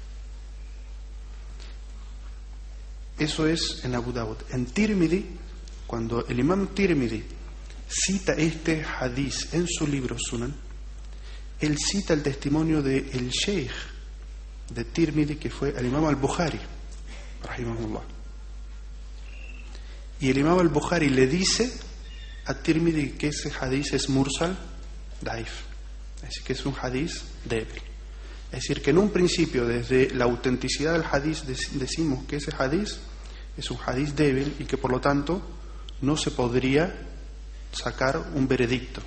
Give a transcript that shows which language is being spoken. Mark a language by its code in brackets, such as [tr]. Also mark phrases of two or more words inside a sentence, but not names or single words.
[es] Eso es en Abu Dawud. En Tirmidhi, cuando el imam Tirmidhi cita este hadiz en su libro Sunan, él cita el testimonio del sheikh de Tirmidhi, que fue el imam al-Bukhari, rahimahullah. Y el imam al-Bukhari le dice a Tirmidhi que ese hadiz es [ar] مرسل ضعيف, [es] es decir, que es un hadiz débil. Es decir, que en un principio, desde la autenticidad del hadiz, decimos que ese hadiz es un hadiz débil y que por lo tanto no se podría sacar un veredicto.